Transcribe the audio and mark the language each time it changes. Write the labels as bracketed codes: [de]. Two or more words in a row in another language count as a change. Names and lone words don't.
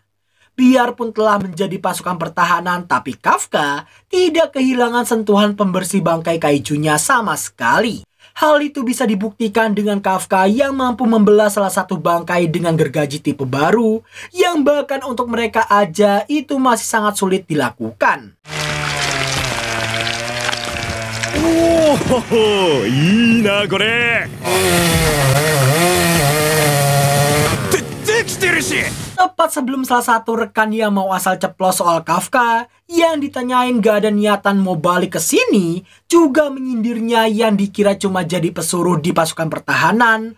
[id] Biarpun telah menjadi pasukan pertahanan, tapi Kafka tidak kehilangan sentuhan pembersih bangkai kaijunya sama sekali. Hal itu bisa dibuktikan dengan Kafka yang mampu membelah salah satu bangkai dengan gergaji tipe baru, yang bahkan untuk mereka aja itu masih sangat sulit dilakukan. [ja] Oh,いいなこれ。 [id] Tepat sebelum salah satu rekan yang mau asal ceplos soal Kafka, yang ditanyain gak ada niatan mau balik ke sini, juga menyindirnya yang dikira cuma jadi pesuruh di pasukan pertahanan.